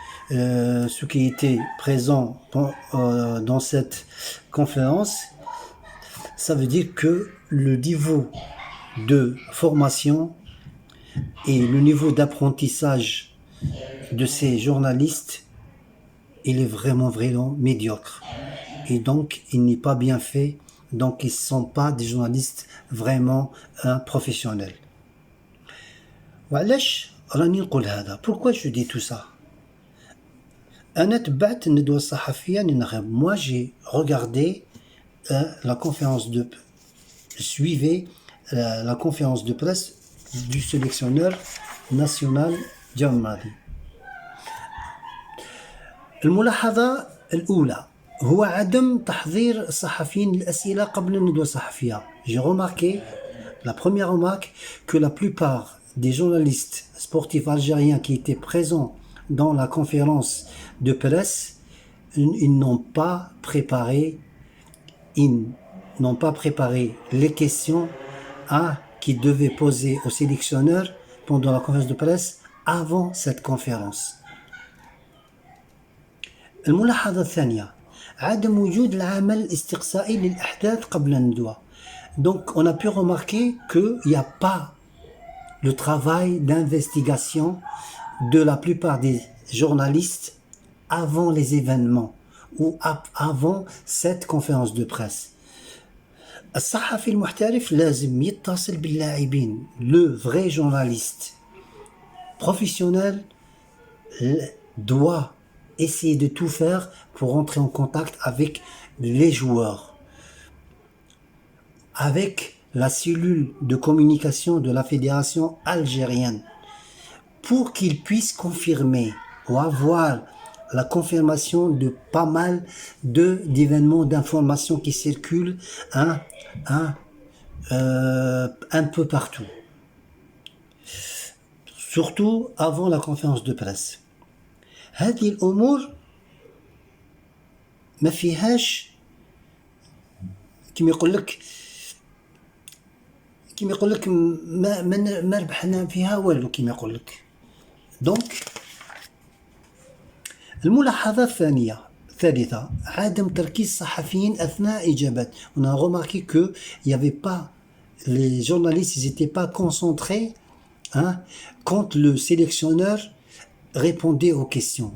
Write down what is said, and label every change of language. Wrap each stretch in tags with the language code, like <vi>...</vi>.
<fr>ceux qui étaient présents dans cette conférence, ça veut dire que le niveau de formation et le niveau d'apprentissage de ces journalistes, il est vraiment médiocre. Et donc, il n'est pas bien fait. Donc, ils ne sont pas des journalistes vraiment professionnels.</fr> <ar>وعلاش راني نقول هذا؟</ar> <fr>Pourquoi je dis tout ça?</fr> <ar>أنا تبعت الندوة الصحفية للناخب.</ar> <fr>Moi j'ai regardé la conférence de suivais la conférence de presse du sélectionneur national Djam Belmadi.</fr> <ar>الملاحظة الأولى هو عدم تحضير الصحفيين للأسئلة قبل الندوة الصحفية.</ar> <fr>J'ai remarqué, la première remarque, que la plupart des journalistes sportifs algériens qui étaient présents dans la conférence de presse, ils n'ont pas préparé les questions qu'ils devaient poser au sélectionneur pendant la conférence de presse avant cette conférence.</fr> <ar>الملاحظة الثانية عدم وجود العمل الاستقصائي للأحداث قبل الندوة.</ar> <fr>Donc on a pu remarquer qu'il n'y a pas le travail d'investigation de la plupart des journalistes avant les événements ou avant cette conférence de presse.</fr> <ar>الصحفي المحترف لازم يتصل باللاعبين.</ar> <fr>Le vrai journaliste professionnel doit essayer de tout faire pour entrer en contact avec les joueurs, avec la cellule de communication de la fédération algérienne, pour qu'ils puissent confirmer ou avoir la confirmation de pas mal d'événements, d'informations qui circulent un peu partout, surtout avant la conférence de presse.</fr> <ar>هذه الأمور ما فيهاش كما يقول لك ما ربحنا فيها والو كما يقول لك. دونك الملاحظة الثالثة عدم تركيز الصحفيين أثناء إجابات.</ar> <fr>On a remarqué que il y avait pas, les journalistes ils étaient pas concentrés quand le sélectionneur répondait aux questions.</fr>